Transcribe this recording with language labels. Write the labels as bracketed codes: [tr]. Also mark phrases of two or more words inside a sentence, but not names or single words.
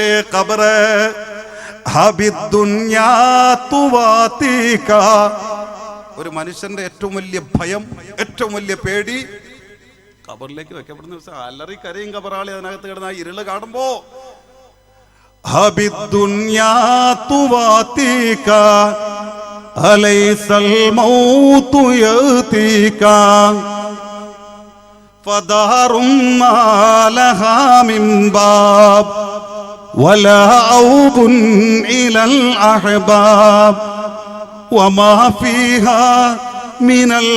[ml] ഖബറ് ഒരു മനുഷ്യന്റെ ഏറ്റവും വലിയ ഭയം, ഏറ്റവും വലിയ പേടി ഖബറിലേക്ക് വെക്കപ്പെടുന്ന ദിവസം. അലറി കരയും ഖബറാളി അതിനകത്ത് കിടന്ന ഇരുള് കാണുമ്പോ. [ar] فدار ما لها من باب ولا عوض إلى الأحباب وما فيها من